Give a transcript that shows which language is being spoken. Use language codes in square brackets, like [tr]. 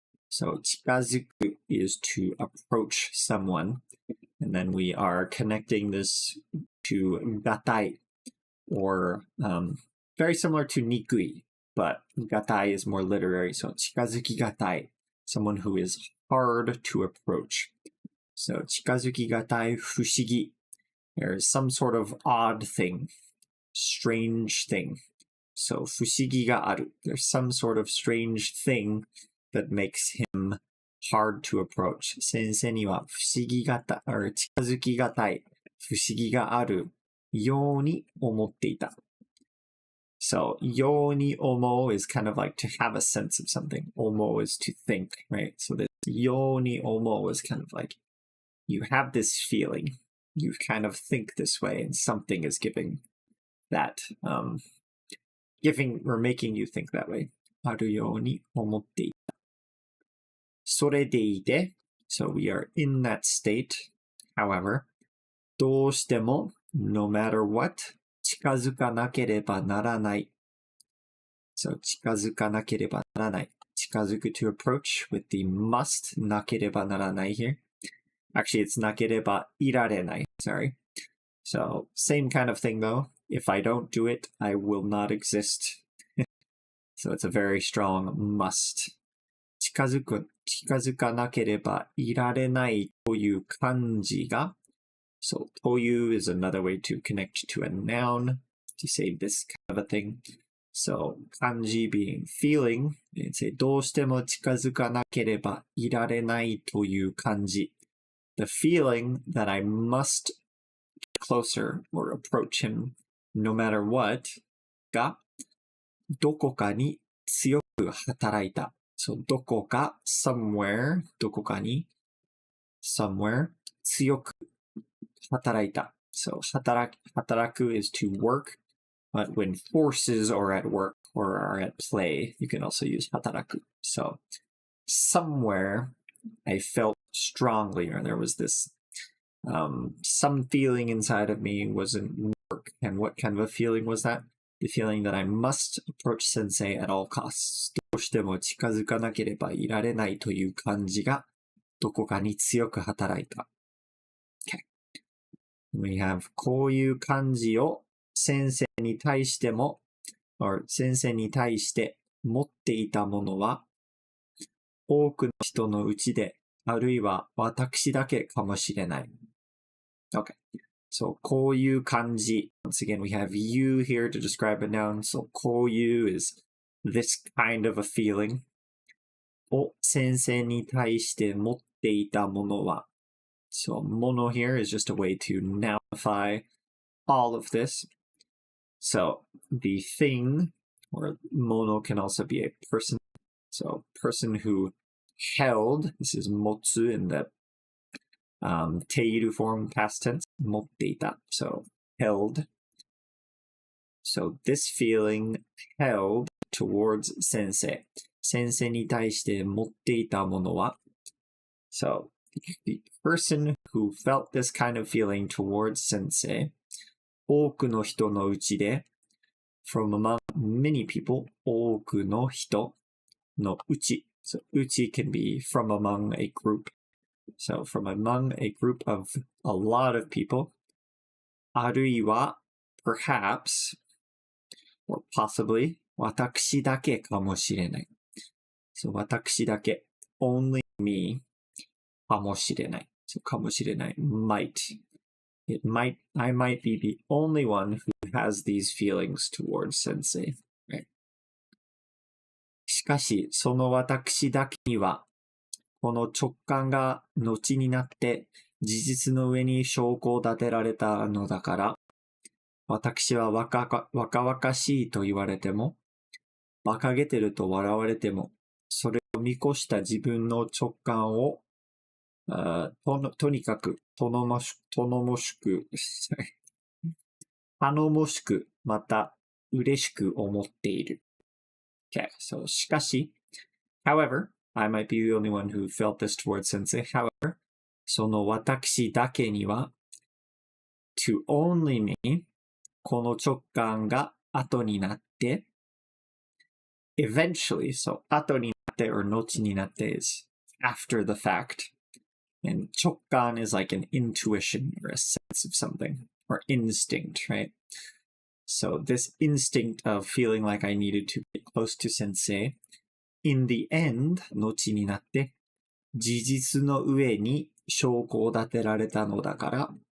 [en] So, 近づく is to approach someone, and then we are connecting this to がたい or very similar to nikui, but gatai is more literary, so 近づきがたい someone who is hard to approach. So [ja] 近づきがたい不思議 [en] there's some sort of odd thing, strange thing. So [ja] 不思議がある [en] there's some sort of strange thing that makes him hard to approach. [ja] 先生には不思議がた or 近づきがたい不思議があるように思っていた。 [en] So, yo ni omo is kind of like to have a sense of something. Omo is to think, right? So this yo ni omo is kind of like you have this feeling. You kind of think this way and something is giving that, giving or making you think that way. [ja] Aru yo ni omotte ita. それでいて [en] So we are in that state. However, どうしても no matter what, [ja] 近づかなければならない。 So 近づかなければならない。 [en] 近づく to approach with the must なければならない here. Actually, it's なければいられない. Sorry. So same kind of thing though. If I don't do it, I will not exist. So it's a very strong must. [ja] 近づかなければいられないという感じが [en] So, という is another way to connect to a noun to say this kind of a thing. So, 感じ being feeling. And say, [ja] どうしても近づかなければいられないという感じ。 [en] The feeling that I must get closer or approach him no matter what [ja] がどこかに強く働いた。 [en] So, どこか somewhere どこかに somewhere 強く働いた So 働く is to work, but when forces are at work or are at play, you can also use 働く So somewhere I felt strongly, or there was this some feeling inside of me wasn't work. And what kind of a feeling was that? The feeling that I must approach Sensei at all costs. [ja] どうしても近づかなければいられないという感じがどこかに強く働いた。 [en] Okay. We have [ja] こういう感じを先生に対しても、or 先生に対して持っていたものは、多くの人のうちで、あるいは私だけかもしれない。 [en] Okay. So, こういう感じ. Once again, we have you here to describe a noun. So, こういう is this kind of a feeling. [ja] を先生に対して持っていたものは. [en] So, もの here is just a way to nounify all of this. So, the thing, or もの can also be a person. So, person who held, this is 持つ in the ている form, past tense, 持っていた. So, held. So, this feeling held towards 先生. [ja] 先生に対して持っていたものは. [en] So, the person who felt this kind of feeling towards 先生, [ja] 多くの人のうちで, [en] from among many people, 多くの人のうち. So, うち can be from among a group. So, from among a group of a lot of people, あるいは perhaps, or possibly, [ja] 私だけかもしれない. [en] So, 私だけ, only me, かもしれない. So, かもしれない, might. I might be the only one who has these feelings towards sensei. Right? [ja] しかし、その私だけには、この直感が後になって事実の上に証拠を立てられたのだから、私は若々しいと言われても、馬鹿げてると笑われても、それを見越した自分の直感を、とにかく、頼もしく、また嬉しく思っている。 [en] Okay, so しかし、however, I might be the only one who felt this towards sensei. However, [ja] その私だけには [en] to only me [ja] この直感が後になって [en] eventually, so 後になって or 後になって is after the fact. And 直感 is like an intuition or a sense of something or instinct, right? So this instinct of feeling like I needed to get close to sensei, in the end, [ja] 後になって、事実の上に証拠を立てられたのだから、